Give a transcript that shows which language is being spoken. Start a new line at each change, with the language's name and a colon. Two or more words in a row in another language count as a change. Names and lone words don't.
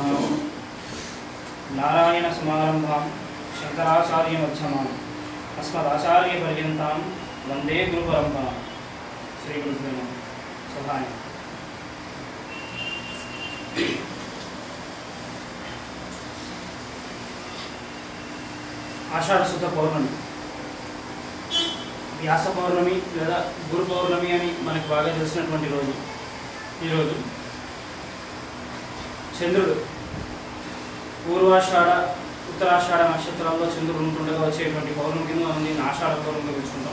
Sanskrit: नारायण समारंभां शंकराचार्य मध्यमाम् अस्मदाचार्य पर्यन्तां वंदे गुरु परंपरां। श्री गुरुभ्यो नमः। सभाय आषाढ़ शुद्ध पौर्णమి,
Telugu: వ్యాస పౌర్ణమి లేదా గురు పౌర్ణమి అని మనకు బాగా తెలిసినటువంటి రోజు ఈరోజు. చంద్రుడు పూర్వాషాఢ ఉత్తరాషాఢ నక్షత్రాల్లో చంద్రుడు ఉంటుండగా వచ్చేటువంటి పౌర్ణమి కింద మనం దీన్ని ఆషాఢ పౌర్ణమిగా పిలుచుకుంటాం.